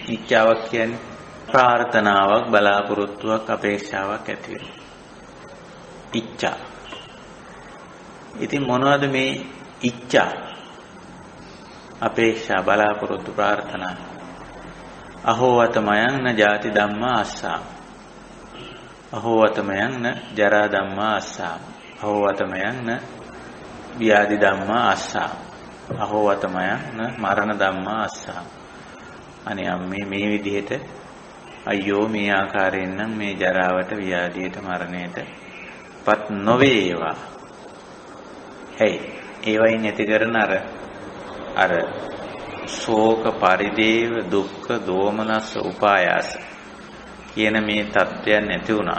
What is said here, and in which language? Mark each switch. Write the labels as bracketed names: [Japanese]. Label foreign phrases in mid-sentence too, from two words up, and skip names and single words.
[Sinhala] ඉච්ඡාවක් කියන්නේ ප්‍රාර්ථනාවක්, බලාපොරොත්තුවක්, අපේක්ෂාවක් ඇති වෙනවා. ඉච්ඡා. ඉතින් මොනවද මේ ඉච්ඡා? අපේක්ෂා, බලාපොරොත්තු, ප්‍රාර්ථනා. [Pali] අහෝවතමයන් න ජාති ධම්මා අස්සා. අහෝවතමයන් න ජරා ධම්මා අස්සා. අහෝවතමයන් න ව්‍යාධි ධම්මා අස්සා. අහෝවතමයන් න මරණ ධම්මා අස්සා. [Sinhala] අනේ අම්මේ මේ විදිහට අයියෝ මේ ආකාරයෙන් නම් මේ ජරාවට, ව්‍යාධියට, මරණයට පත් නොවේවා. හේ ඒවයින් ඇති කරන අර ශෝක, පරිදේව, දුක්ඛ, දෝමනස්ස, උපායාස කියන මේ தත්ත්වයන් නැති වුණා.